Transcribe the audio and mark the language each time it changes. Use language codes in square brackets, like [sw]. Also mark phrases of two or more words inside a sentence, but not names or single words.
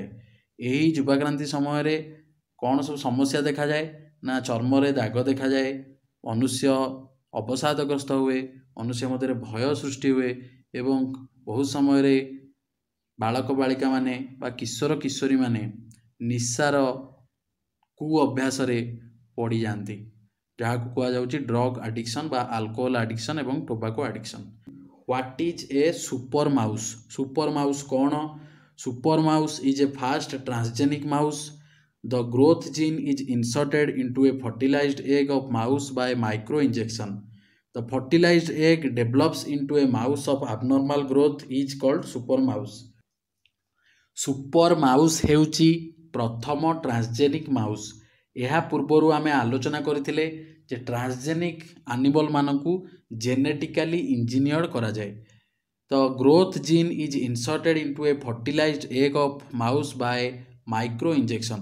[or] ଏହି ଯୁବାକ୍ରାନ୍ତି ସମୟରେ କ'ଣ ସବୁ ସମସ୍ୟା ଦେଖାଯାଏ ନା ଚର୍ମରେ ଦାଗ ଦେଖାଯାଏ, ମନୁଷ୍ୟ ଅବସାଦଗ୍ରସ୍ତ ହୁଏ, ମନୁଷ୍ୟ ମଧ୍ୟରେ ଭୟ ସୃଷ୍ଟି ହୁଏ ଏବଂ ବହୁତ ସମୟରେ ବାଳକ ବାଳିକାମାନେ ବା କିଶୋର କିଶୋରୀମାନେ ନିଶାର କୁ ଅଭ୍ୟାସରେ ପଡ଼ିଯାଆନ୍ତି, ଯାହାକୁ କୁହାଯାଉଛି [en] drug addiction [or] ବା [en] alcohol addiction [or] ଏବଂ [en] tobacco addiction. What is a super mouse? Super mouse କ'ଣ? Super mouse is a fast transgenic mouse. The growth gene is inserted into a fertilized egg of mouse by micro injection. The fertilized egg develops into a mouse of abnormal growth is called super mouse. Super mouse [or] ହେଉଛି ପ୍ରଥମ [en] transgenic mouse. [or] ଏହା ପୂର୍ବରୁ ଆମେ ଆଲୋଚନା କରିଥିଲେ ଯେ [en] transgenic animal [or] ମାନଙ୍କୁ [en] genetically engineered [or] କରାଯାଏ। [en] ତ growth gene is inserted into a fertilized egg of mouse by micro injection.